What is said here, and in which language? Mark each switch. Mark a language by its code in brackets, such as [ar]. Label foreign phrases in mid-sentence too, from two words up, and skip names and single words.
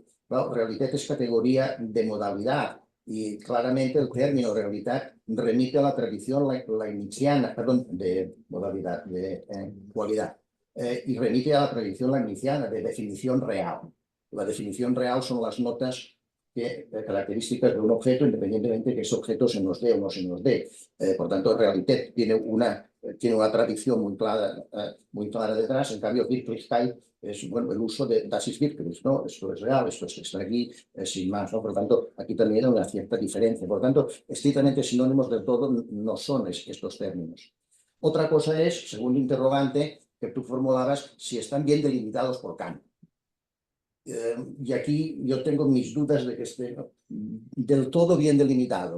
[es] Claro, Realität es categoría de modalidad y claramente el término realidad remite a la tradición leibniziana, perdón, de modalidad, de cualidad, y remite a la tradición leibniziana de definición real. La definición real son las notas características de un objeto, independientemente de que ese objeto se nos dé o no se nos dé. Por tanto, Realität tiene una tradición muy clara detrás. En cambio, Wirklichkeit es bueno, el uso de [de] Das ist wirklich, [es] ¿no? Esto es real, esto está aquí, sin más, ¿no? Por lo tanto, aquí también hay una cierta diferencia. Por lo tanto, estrictamente sinónimos del todo no son estos términos. Otra cosa es, según el interrogante que tú formulabas, si están bien delimitados por Kant. Y aquí yo tengo mis dudas de que estén del todo bien delimitados.